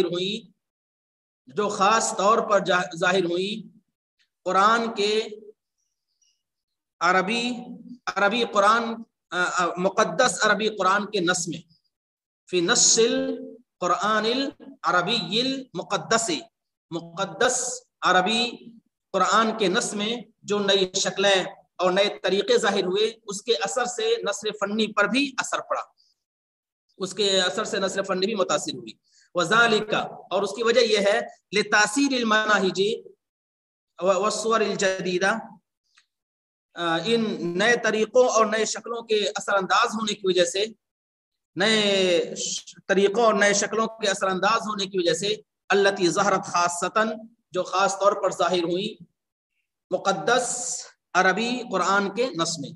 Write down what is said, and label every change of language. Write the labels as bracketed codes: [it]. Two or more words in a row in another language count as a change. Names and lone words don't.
[ur] ظاہر ہوئی قرآن کے عربی قرآن، مقدس عربی قرآن کے نص میں، [ar] فی نص القرآن العربی المقدس، [ur] مقدس عربی قرآن کے نص میں جو نئی شکلیں اور نئے طریقے ظاہر ہوئے، اس کے اثر سے نثر فنی پر بھی اثر پڑا، اس کے اثر سے نثر فنی بھی متاثر ہوئی. وذالک، اور اس کی وجہ یہ ہے [ar] لتاثیر المناہج والصور الجدیدہ، [ur] ان نئے طریقوں اور نئے شکلوں کے اثر انداز ہونے کی وجہ سے، نئے طریقوں اور نئے شکلوں کے اثر انداز ہونے کی وجہ سے، [ar] التی ظہرت خاصتاً، [ur] جو خاص طور پر ظاہر ہوئی مقدس عربی قرآن کے نص میں.